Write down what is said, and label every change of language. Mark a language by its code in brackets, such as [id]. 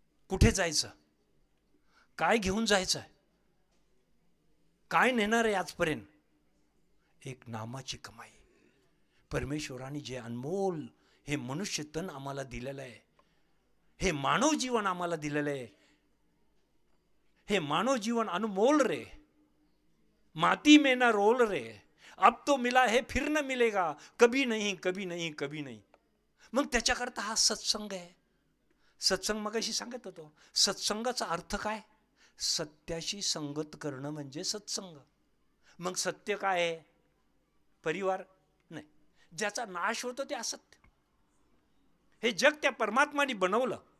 [mr] कुठे जायचं? काय घेऊन जायचं? काय नेणार आहे आजपर्यंत? एक नामाची कमाई. परमेश्वराने जे अनमोल हे मनुष्य तन आम्हाला दिलेलं आहे, हे मानव जीवन आम्हाला दिलेलं आहे, हे मानव जीवन अनमोल रे. [hi] माती में ना रोल रे, अब तो मिला है फिर न मिलेगा, कभी नहीं कभी नहीं कभी नहीं. [mr] मग त्याच्याकरता हा सत्संग आहे. सत्संग मगाशी सांगत होतो. सत्संगाचा अर्थ काय? सत्याशी संगत करणं म्हणजे सत्संग. मग सत्य काय आहे? परिवार नाही. ज्याचा नाश होतो ते असत्य. हे जग त्या परमात्माने बनवलं.